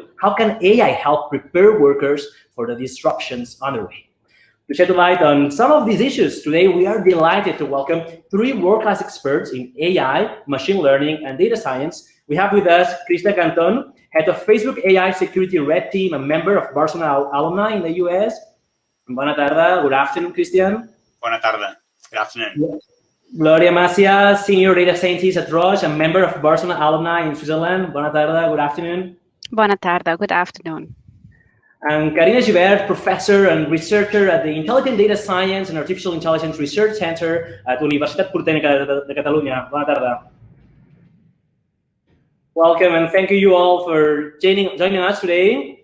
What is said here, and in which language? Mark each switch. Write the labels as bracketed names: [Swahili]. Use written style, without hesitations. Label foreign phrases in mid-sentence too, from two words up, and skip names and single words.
[English] How can AI help prepare workers for the disruptions underway? To shed light on some of these issues, today we are delighted to welcome 3 world-class experts in AI, machine learning, and data science. We have with us Cristian Canton, head of Facebook AI Security Red Team, a member of Barcelona Alumni in the US. [Catalan] Bona tarda. [English] Good afternoon, Cristian. [Catalan] Bona tarda. [English] Good afternoon. Yes. Glòria Macià, Senior Data Scientist at Roche, a member of Barcelona Alumni in Switzerland. [Catalan] Bona tarda, [English] good afternoon. [Catalan] Bona tarda, [English] good afternoon. And Karina Gibert, Professor and Researcher at the Intelligent Data Science and Artificial Intelligence Research Center at Universitat Politècnica de Catalunya. [Catalan] Bona tarda. [English] Welcome, and thank you all for joining us today.